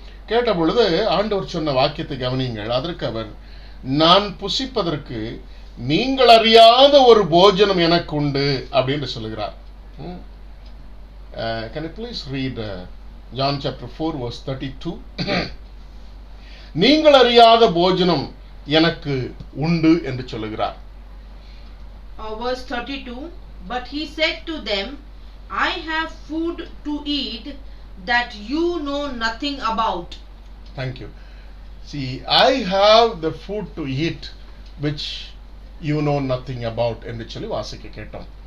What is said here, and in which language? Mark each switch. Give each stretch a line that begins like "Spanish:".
Tamil: கேட்ட பொழுது ஆண்டவர் சொன்ன வாக்கியத்தை கவனியுங்கள். அதற்கு அவர், நான் புசிப்பதற்கு நீங்கள் அறியாத ஒரு போஜனம் எனக்கு உண்டு அப்படின்னு சொல்லுகிறார்.
English: Can you please read John chapter 4 verse 32?
Tamil: நீங்கள் அறியாத போஜனம் எனக்கு உண்டு என்று சொல்லுகிறார்.
English: Verse 32, but he said to them, I have food to eat that you know nothing about. Thank you. See, I have the food to eat which you know nothing about
Tamil: என்று சொல்லி வாசிக்க கேட்டோம்.